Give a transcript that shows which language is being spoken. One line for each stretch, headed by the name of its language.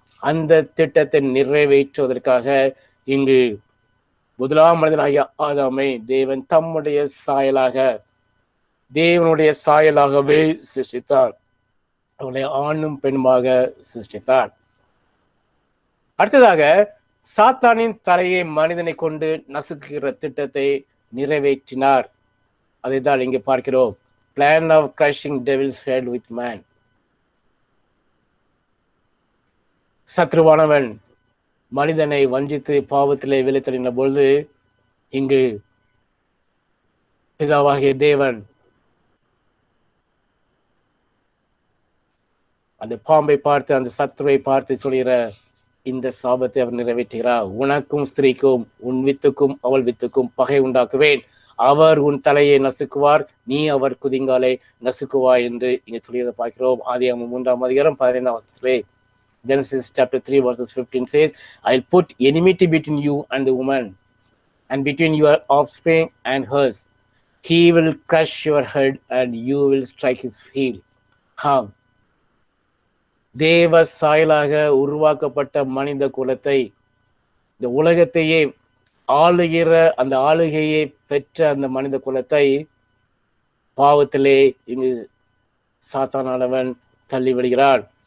Tamil: அந்த திட்டத்தை நிறைவேற்றுவதற்காக இங்கு முதலாம் மனிதனாகிய ஆதாமை தேவன் தம்முடைய சாயலாக, தேவனுடைய சாயலாகவே சிருஷ்டித்தார். அவளை ஆணும் பெண்ணுமாக சிருஷ்டித்தார். அடுத்ததாக சாத்தானின் தலையை மனிதனை கொண்டு நசுக்குகிற திட்டத்தை நிறைவேற்றினார். அதை தான் இங்கே பார்க்கிறோம்.
English: Plan of crushing devil's head with man.
Tamil: சத்ருவானவன் மனிதனை வஞ்சித்து பாவத்திலே விழுத்தடின பொழுது இங்கு பிதாவாகிய தேவன் அந்த பாம்பை பார்த்து, அந்த சத்ருவை பார்த்து சொல்கிற இந்த சாபத்தை அவர் நிறைவேற்றுகிறார். உனக்கும் ஸ்திரீக்கும் உன் வித்துக்கும் அவள் வித்துக்கும் பகை உண்டாக்குவேன். அவர் உன் தலையை நசுக்குவார், நீ அவர் குதிங்காலை நசுக்குவாய் என்று இங்கே சொல்லியதை பார்க்கிறோம்.
English: ஆதியாகமம் 3:15 Genesis chapter 3 verses 15 says, I'll put enmity between you and the woman, and between your offspring and hers. He will crush your head and you will strike his heel.
Tamil: தேவ சாயலாக உருவாக்கப்பட்ட மனித குலத்தை, இந்த உலகத்தையே ஆளுகிற அந்த ஆளுகையை பெற்ற அந்த மனித குலத்தை பாவத்திலே இங்கு சாத்தானானவன் தள்ளிவிடுகிறான்.